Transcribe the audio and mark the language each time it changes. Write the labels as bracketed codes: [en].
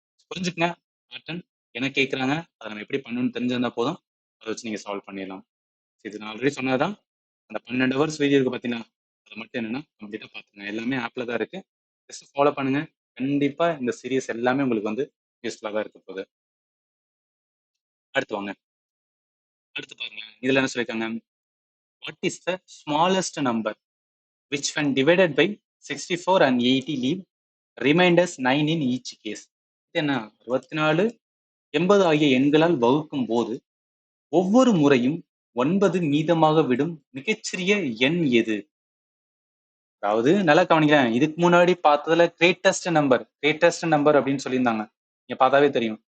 [ta] புரிஞ்சுக்கங்க பேட்டர்ன் என்ன கேட்குறாங்க, அதை நம்ம எப்படி பண்ணணும்னு தெரிஞ்சிருந்தா போதும், அதை வச்சு நீங்க சால்வ் பண்ணிடலாம். இது நான் ஆல்ரெடி சொன்னதான், அந்த 12 ஹவர்ஸ் வீடியோ இருக்கு பார்த்தீங்களா, அதை மட்டும் என்னன்னா கம்ப்ளீட்டாக பார்த்துங்க. எல்லாமே ஆப்ல தான் இருக்கு, ஜஸ்ட் ஃபாலோ பண்ணுங்க. கண்டிப்பா இந்த சீரியஸ் எல்லாமே உங்களுக்கு வந்து யூஸ்ஃபுல்லாக தான் இருக்க போகுது. அடுத்து வாங்க, அடுத்து பாருங்க. இதுல என்ன சொல்லியிருக்காங்க, [en] What is the smallest number which when divided by 64 and 80 leave reminders 9 in each case. [ta] இது என்ன 64 80 ஆகிய எண்களால் வகுக்கும் போது ஒவ்வொரு முறையும் 9 மீதமாக விடும் மிகச்சிறிய எண் எது? அதாவது நல்லா கவனிக்கிறேன், இதுக்கு முன்னாடி பார்த்ததுல கிரேட்டஸ்ட் நம்பர் அப்படின்னு சொல்லியிருந்தாங்க. நீங்க பார்த்தாவே தெரியும்.